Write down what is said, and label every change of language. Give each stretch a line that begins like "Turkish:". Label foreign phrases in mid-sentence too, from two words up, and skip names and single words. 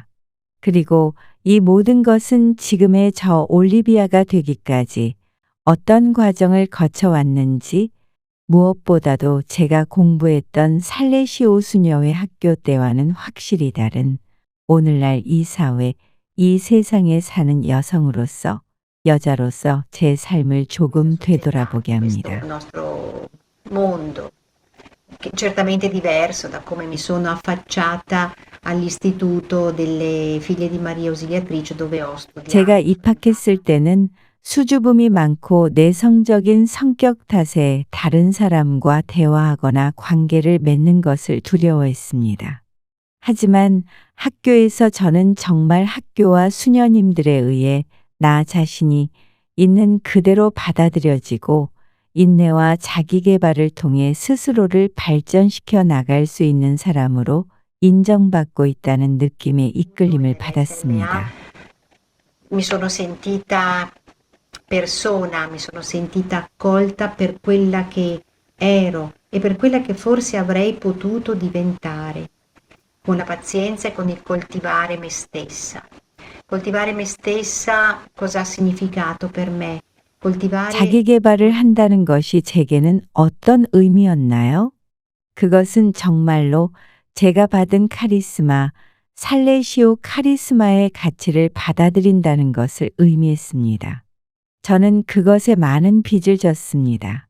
Korean: 그리고 이 모든 것은 지금의 저 올리비아가 되기까지 어떤 과정을 거쳐왔는지 무엇보다도 제가 공부했던 살레시오 수녀회 학교 때와는 확실히 다른 오늘날 이 사회, 이 세상에 사는 여성으로서, 여자로서 제 삶을 조금 되돌아보게 합니다.
Italian: Il nostro mondo, che certamente è diverso da come mi sono affacciata all'istituto delle figlie di Maria Ausiliatrice dove ho studiato.
Korean: 제가 입학했을 때는 수줍음이 많고 내성적인 성격 탓에 다른 사람과 대화하거나 관계를 맺는 것을 두려워했습니다. 하지만 학교에서 저는 정말 학교와 수녀님들에 의해 나 자신이 있는 그대로 받아들여지고 인내와 자기 개발을 통해 스스로를 발전시켜 나갈 수 있는 사람으로 인정받고 있다는 느낌의 이끌림을 받았습니다.
Italian: Mi sono sentita persona, mi sono sentita accolta per quella che ero e per quella che forse avrei potuto diventare, con la pazienza e con il coltivare me stessa. Coltivare me stessa cosa ha significato per me? Coltivare
Korean: 자기 개발을 한다는 것이 제게는 어떤 의미였나요? 그것은 정말로 제가 받은 카리스마, 살레시오 카리스마의 가치를 받아들인다는 것을 의미했습니다. 저는 그것에 많은 빚을 졌습니다.